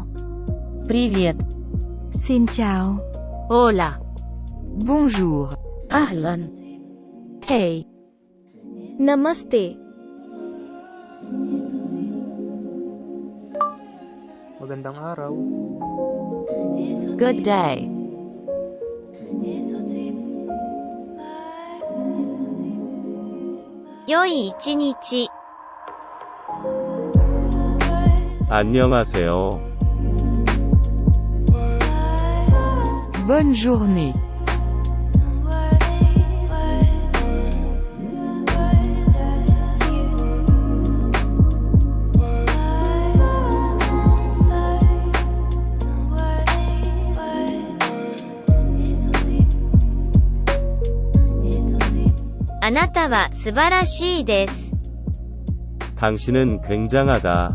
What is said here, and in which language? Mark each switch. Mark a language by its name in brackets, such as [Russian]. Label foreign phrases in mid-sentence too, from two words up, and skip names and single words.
[Russian] Привет. [Vietnamese] Xin chào. [Spanish] Hola. [French] Bonjour. [Arabic] Ahlan. Hey. Namaste. [Filipino] Magandang araw. [English] Good day. [Japanese] 良い一日. [Korean] 안녕하세요. [French] Bonne journée. [Japanese] あなたは素晴らしいです. [Korean] 당신은 굉장하다.